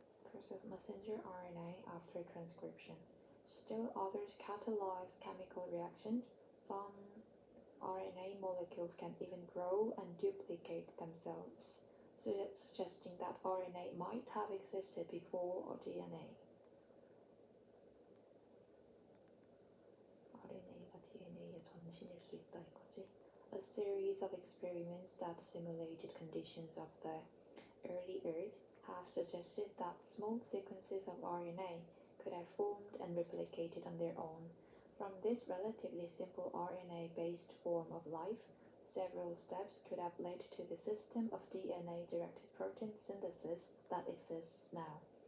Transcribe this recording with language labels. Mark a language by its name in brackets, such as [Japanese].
[English] Process messenger RNA after transcription. Still others catalyze chemical reactions. Some RNA molecules can even grow and duplicate themselves, suggesting that RNA might have existed before DNA. [Korean] RNA가 DNA의 전신일 수 있다 이거지. [English] A series of experiments that simulated conditions of the early Earth have suggested that small sequences of RNA could have formed and replicated on their own. From this relatively simple RNA-based form of life, several steps could have led to the system of DNA-directed protein synthesis that exists now.